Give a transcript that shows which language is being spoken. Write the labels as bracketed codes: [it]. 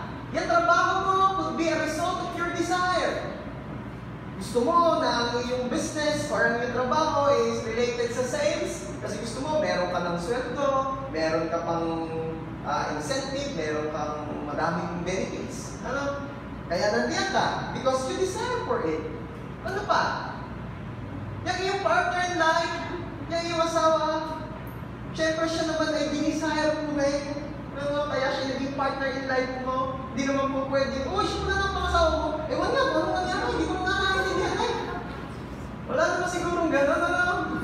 [tl] Yung trabaho mo [en] could be a result of your desire. [tl] Gusto mo na ang iyong business or ang iyong trabaho is related sa sales kasi gusto mo meron ka ng sweldo, meron ka pang incentive, meron kang madaming benefits. Ano? Kaya nandiyan ka [en] because you desire for it. [tl] Ano pa? Yung iyong partner in life, yung iyong asawa, syempre siya naman ay dinisire mo rin. Ano? Kaya siya naging partner in life mo. Hindi naman po pwede, siya mo na lang pangasawa mo. Ewan nga, ano nangyari? Hindi ko na nakaintindihan eh. Wala naman sigurong gano'n, ano?